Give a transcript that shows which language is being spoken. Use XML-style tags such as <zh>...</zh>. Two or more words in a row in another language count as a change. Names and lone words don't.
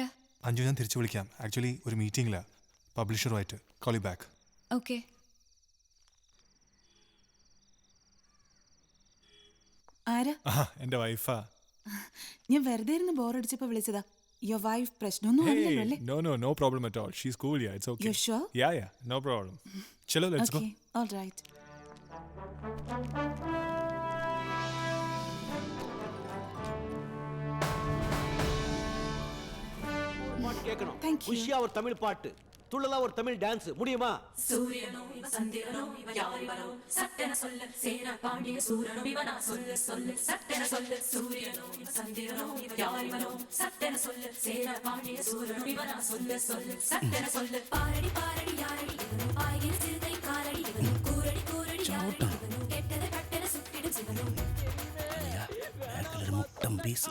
<ml>അഞ്ജു, ഞാൻ തിരിച്ചു വിളിക്കാം. ആക്ച്വലി ഒരു മീറ്റിംഗിലാ പബ്ലിഷറുമായിട്ട്.</ml> <en>Call you back.</en> <ml>ഓക്കെ. ആരാ? എന്റെ വൈഫാ. ഞാൻ വെറുതെ ഇരുന്ന് ബോറടിച്ചപ്പോ വിളിച്ചതാ.</ml> <en>your wife</en> <ml>പ്രശ്നമൊന്നും അല്ലല്ലോ അല്ലേ?</ml> <en>No problem at all. She's cool, yeah, it's okay. You're sure? Yeah, no problem. Chalo, let's go. Okay, all right. Thank you.</en> <ta>உஷியா ஒரு தமிழ் பாட்டு, துள்ளலா ஒரு தமிழ் டான்ஸ் முடியுமா? சூரியனோ இவ சந்திரனோ இவ யாரிவனோ சட்டென சொல்ல சேன பாண்டிய சூரனோ இவனா சொல்ல சொல்ல சட்டென சொல்ல சூரியனோ இவ சந்திரனோ இவ யாரிவனோ சட்டென சொல்ல சேன பாண்டிய சூரனோ இவனா சொல்ல சொல்ல சட்டென சொல்ல பாரடி பாரடி யாரடி இவனோ பாய்கிற சிறுதை காரடி இவனோ கூரடி கூரடி யாரடி இவனோ கெட்டத கட்டென சுட்டிடும் சிவனோ ഒരു മുട്ടം പീസ്</ta>